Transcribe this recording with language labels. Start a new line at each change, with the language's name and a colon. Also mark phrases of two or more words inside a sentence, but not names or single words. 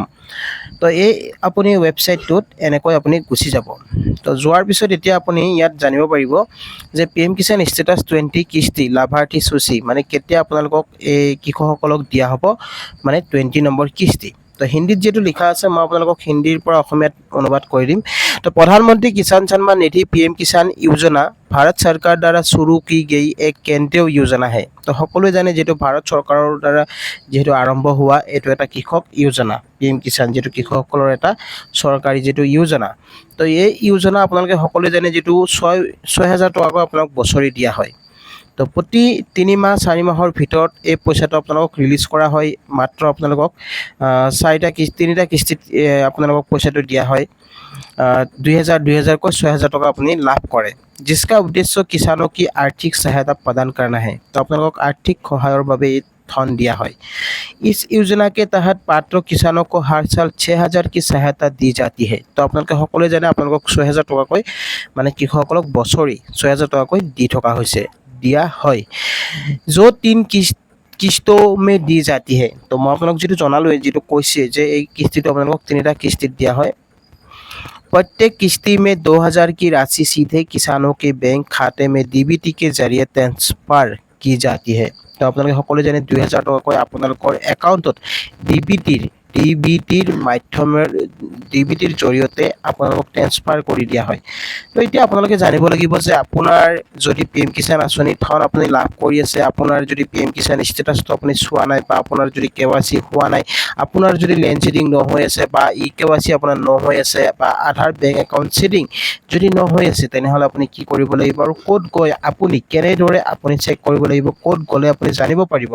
Assamese: তো এই আপুনি ৱেবছাইটটোত এনেকৈ আপুনি গুচি যাব। তো যোৱাৰ পিছত এতিয়া আপুনি ইয়াত জানিব পাৰিব যে PM কিষাণ ষ্টেটাছ 20 কিস্তি লাভাৰ্থী সূচী, মানে কেতিয়া আপোনালোকক এই কৃষকসকলক দিয়া হ'ব, মানে 20 নম্বৰ কিস্তি। তো হিন্দীত যিহেতু লিখা আছে, মই আপোনালোকক হিন্দীৰ পৰা অসমীয়াত অনুবাদ কৰি দিম।
Hindi: तो प्रधानमंत्री किसान सम्मान निधि PM किसान योजना भारत सरकार द्वारा शुरू की गई एक केंद्रीय योजना है।
Assamese: तो সকলোৱে জানে যেটো ভাৰত চৰকাৰৰ দ্বাৰা যেটো আৰম্ভ হোৱা এটো এটা কৃষক যোজনা, PM কিষাণ যেটো কৃষকসকলৰ এটা চৰকাৰী যেটো যোজনা। তো এই যোজনা আপোনালোকে সকলোৱে জানে যেটো 6000 টকাকৈ আপোনাক বছৰি দিয়া হয়। তো প্ৰতি 3 মাহ 4 মাহৰ ভিতৰত এই পইচাটো আপোনালোকক ৰিলিজ কৰা হয়। মাত্ৰ আপোনালোকক 3টা কিস্তিত আপোনালোকক পইচাটো দিয়া হয়।
Hindi: 2000 को 6000 टका अपनी लाभ करे, जिसका उद्देश्य किसानों की आर्थिक सहायता प्रदान करना है। तो আপোনালোকক आर्थिक
Assamese: সহায়ৰ বাবে
Hindi: धन दिया है। इस योजना के तहत पात्र किसानों को हर साल 6000 की सहायता दी जाती है।
Assamese: तो আপোনালোকে সকলোৱে জানে আপোনালোকক 6000 টকাকৈ মানে কৃষকসকলক বছৰি 6000 টকাকৈ দি থকা হৈছে, দিয়া হয়,
Hindi: जो 3 किस्तों में दी जाती है।
Assamese: तो মই আপোনালোক যেটো জনালো, যেটো কৈছে যে এই কিস্তিটো আপোনালোকক 3টা কিস্তিত দিয়া হয়।
Hindi: प्रत्येक किस्ती में 2000 की राशि सीधे किसानों के बैंक खाते में DBT के जरिए ट्रांसफर की जाती है।
Assamese: तो আপোনালোকে সকলোৱে জানে 2000 টকাকৈ আপোনালোকৰ একাউণ্টত DBTৰ মাধ্যমেৰে DBTৰ জৰিয়তে আপোনালোকক ট্ৰান্সফাৰ কৰি দিয়া হয়। তো এতিয়া আপোনালোকে জানিব লাগিব যে আপোনাৰ যদি PM কিষাণ আঁচনি ধন আপুনি লাভ কৰি আছে, আপোনাৰ যদি PM কিষাণ ষ্টেটাছটো আপুনি চোৱা নাই বা আপোনাৰ যদি KYC হোৱা নাই, আপোনাৰ যদি
English: land seeding
Assamese: নহৈ আছে বা eKYC আপোনাৰ নহৈ আছে বা আধাৰ
English: bank account seeding
Assamese: যদি নহৈ আছে, তেনেহ'লে আপুনি কি কৰিব লাগিব আৰু ক'ত গৈ আপুনি কেনেদৰে আপুনি চেক কৰিব লাগিব, ক'ত গ'লে আপুনি জানিব পাৰিব।